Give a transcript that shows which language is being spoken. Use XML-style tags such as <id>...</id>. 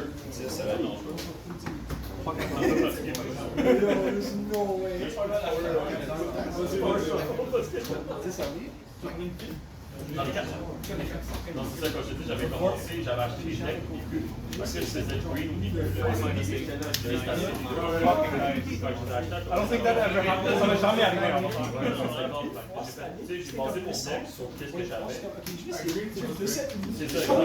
<fr>C'est ça la non.</fr> <en>There's no way.</en> <fr>C'est ça, oui. Dans les 4. Non, c'est ça, quand j'avais commencé, j'avais acheté des decks parce que je faisais green au début.</fr> <en>I don't think that ever happened.</en> <fr>Ça m'est jamais arrivé en fait. J'ai basé mon deck sur qu'est-ce que j'avais. C'est ça. C'est ça.</fr>